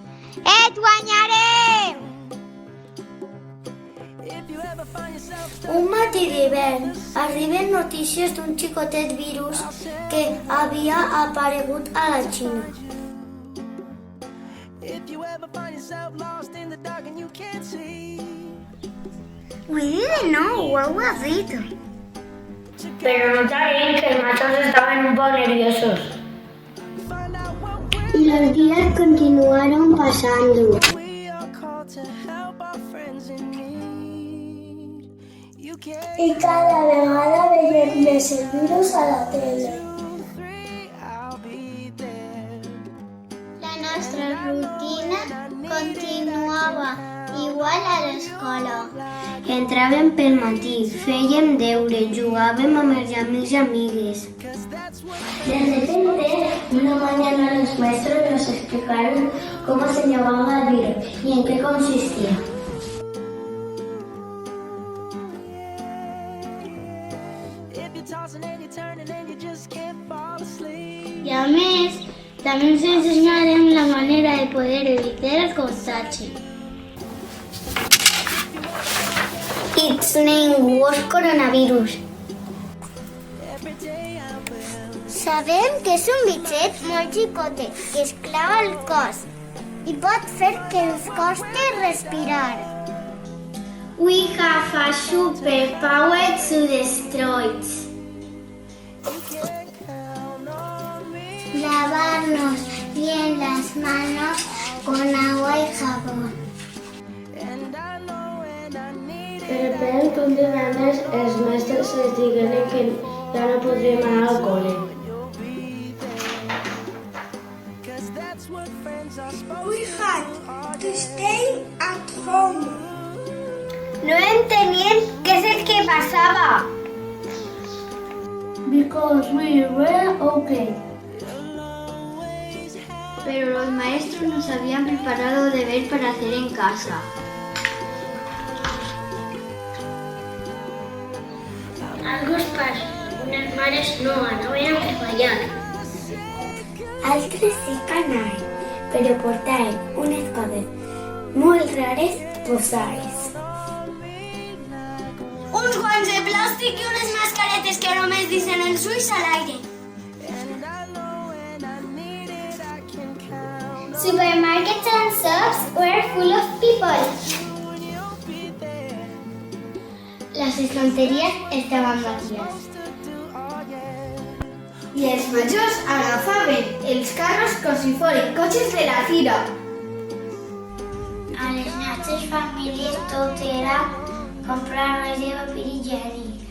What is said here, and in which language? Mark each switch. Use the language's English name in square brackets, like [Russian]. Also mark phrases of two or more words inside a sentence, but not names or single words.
[Catalan] Et guanyarem! Un matí d'hivern arriben notícies d'un xicotet virus que havia aparegut a la Xina. [English] We didn't know what was it. [Spanish] Pero notaron que los machos estaban un poco nerviosos. Y los días continuaron pasando. [Catalan] I cada vegada veiem més el virus a la tele. La nostra rutina continuava igual a l'escola. Entràvem pel matí, fèiem deure, jugàvem amb els amics i amigues. [Spanish] De repente, una mañana los maestros nos explicaron cómo se llamaba el virus y en qué consistía. [Catalan] I a més, també ens ensenyarem la manera de poder evitar el contagi. [English] Its name was coronavirus. [Catalan] Sabem que és un bitxet molt xicotet que es clava al cos i pot fer que ens costi respirar. [English] We have a superpower to destroy it. [Spanish] Lavarnos bien las manos con agua y jabón. De repente, [Catalan] un dia més, els mestres ens digueren que ja no podríem anar al col·le. [English] We had to stay at home. [Catalan] No entenien què és el que passava. [English] Because we were okay. [Spanish] Pero los maestros nos habían preparado deber para hacer en casa. [Catalan] Algo es passa. Unes mares no anaven a treballar. Altres sí que anaven, però portaven unes coses molt rares posades. Uns guants de plàstic i unes mascaretes que només deixen els ulls a l'aire. [English] Supermarkets and shops were full of people. [Catalan] Les estanteries estaven vacíes. I els majors agafaven els carros com si foren cotxes de la fira. A les nostres famílies tot era comprar res de paper higiènic.